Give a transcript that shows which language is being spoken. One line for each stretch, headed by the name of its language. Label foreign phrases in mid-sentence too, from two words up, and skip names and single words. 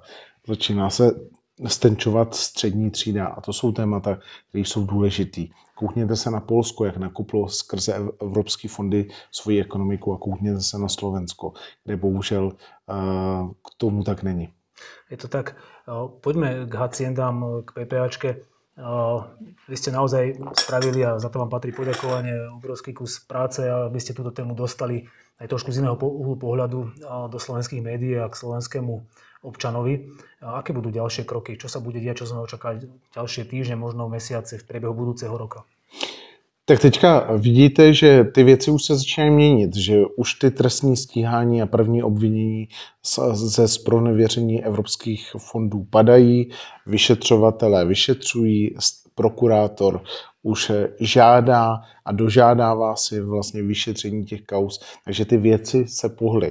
Czech: Začíná se stenčovat střední třída a to jsou témata, které jsou důležitý. Koukněte se na Polsko, jak nakuplo skrze evropské fondy svoji ekonomiku a koukněte se na Slovensko, kde bohužel k tomu tak není. Je to tak.
Slovak: Poďme k haciendám, k PPAčke. Vy ste naozaj spravili, a za to vám patrí poďakovanie, obrovský kus práce, aby ste túto tému dostali aj trošku z iného uhlu pohľadu do slovenských médií a k slovenskému občanovi. Aké budú ďalšie kroky? Čo sa bude diať? Čo sme očakávať ďalšie týždne, možno mesiace v priebehu budúceho roka?
Czech: Tak teďka vidíte, že ty věci už se začínají měnit, že už ty trestní stíhání a první obvinění ze zpronevěření evropských fondů padají, vyšetřovatelé vyšetřují, prokurátor už žádá a dožádává si vlastně vyšetření těch kauz, takže ty věci se pohly.